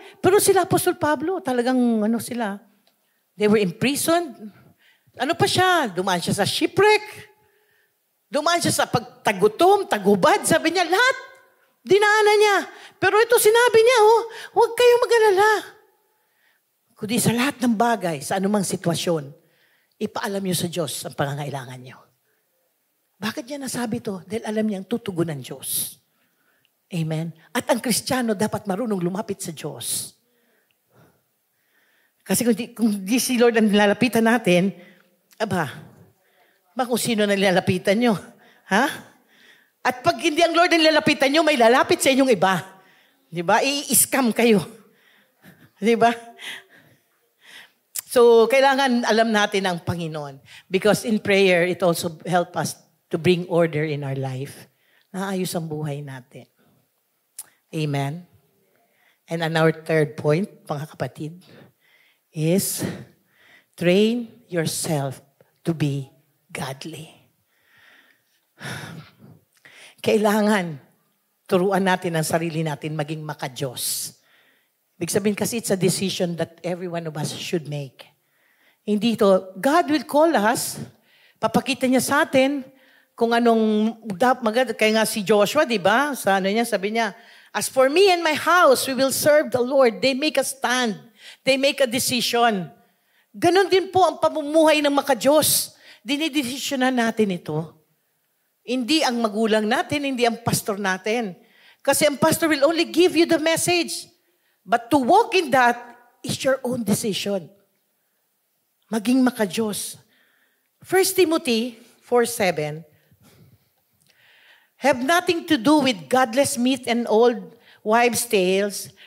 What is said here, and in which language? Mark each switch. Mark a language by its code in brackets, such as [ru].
[tl] Pero sila, Apostol Pablo, talagang sila, [en] they were imprisoned. [tl] Ano pa siya? Dumaan siya sa shipwreck. Dumaan siya sa pagtagutom, tagubad. Sabi niya, lahat. Dinaanan niya. Pero ito sinabi niya, huwag kayong mag-alala. Kundi sa lahat ng bagay, sa anumang sitwasyon, ipaalam niyo sa Diyos ang pangangailangan niyo. Bakit niya nasabi to? Dahil alam niya ang tutugon ng Diyos. Amen? At ang Kristiyano dapat marunong lumapit sa Diyos. Kasi kung di si Lord ang nilalapitan natin, Aba, kung sino na nilalapitan nyo? Ha? At pag hindi ang Lord ang nilalapitan nyo, may lalapit sa inyong iba. Di ba? I-scam kayo. Di ba? So, kailangan alam natin ang Panginoon. [en] Because in prayer, it also help us to bring order in our life. [tl] Naayos ang buhay natin. Amen? [en] And our third point, [tl] mga kapatid, [en] is train yourself to be godly. [tl] Kailangan turuan natin ang sarili natin maging maka-Diyos. Ibig sabihin kasi [en] it's a decision that every one of us should make. [tl] Hindi to, God will call us, papakita niya sa atin kung anong, kaya nga si Joshua, di ba? Sa ano niya, sabi niya, [en] as for me and my house, we will serve the Lord. They make a stand. They make a decision. [tl] Ganon din po ang pamumuhay ng maka-Diyos. Dinidesisyonan natin ito. Hindi ang magulang natin, hindi ang pastor natin. Kasi ang [en] pastor will only give you the message. But to walk in that is your own decision. [tl] Maging maka-Diyos. [en] 1 Timothy 4:7, have nothing to do with godless myth and old wives' tales.